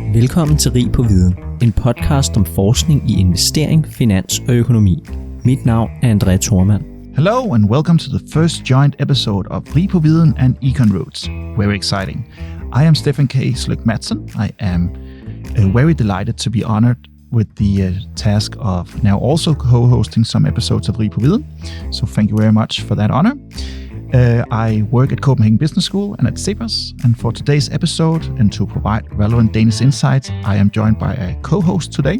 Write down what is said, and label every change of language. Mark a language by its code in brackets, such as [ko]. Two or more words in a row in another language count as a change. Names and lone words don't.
[da] Velkommen til Rig på Viden, en podcast om forskning i investering, finans og økonomi. Mit navn er André Thormann. [en] Hello and welcome to the first joint episode of Rig på Viden and Econroots. Very exciting. I am Stefan Sløk. I am very delighted to be honored with the task of now also co-hosting some episodes of Rig på Viden. So thank you very much for that honor. I work at Copenhagen Business School and at Cepos, and for today's episode and to provide relevant Danish insights, I am joined by a co-host today.